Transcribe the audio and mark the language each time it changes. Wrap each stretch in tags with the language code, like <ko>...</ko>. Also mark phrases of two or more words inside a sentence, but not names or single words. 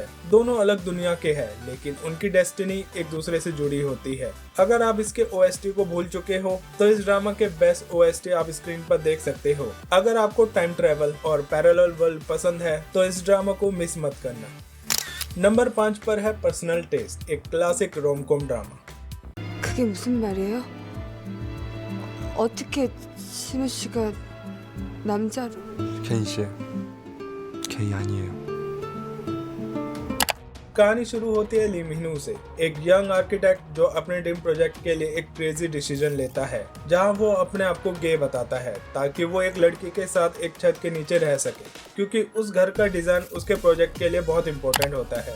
<hi>दोनों अलग दुनिया के हैं, लेकिन उनकी डेस्टिनी एक दूसरे से जुड़ी होती है। अगर आप इसके OST को भूल चुके हो तो इस ड्रामा के</hi> <en>best OST</en> <hi>आप स्क्रीन पर देख सकते हो। अगर आपको</hi> <en>time travel</en> <hi>और</hi> <en>parallel world</en> <hi>पसंद है तो इस ड्रामा को मिस मत करना। नंबर 5 पर है पर्सनल टेस्ट, एक</hi> <en>classic rom-com drama.</en> <ko>그게 무슨 말이에요? 어떻게 신우 씨가 남자로? 케인 씨, 게이 아니에요.</ko> <hi>कहानी शुरू होती है ली मिन हो से, एक</hi> <en>young architect</en> <hi>जो अपने</hi> <en>dream project</en> <hi>के लिए एक</hi> <en>crazy decision</en> <hi>लेता है, जहां वो अपने आप को गे बताता है ताकि वो एक लड़की के साथ एक छत के नीचे रह सके, क्योंकि उस घर का डिजाइन उसके प्रोजेक्ट के लिए बहुत इंपॉर्टेंट होता है।</hi>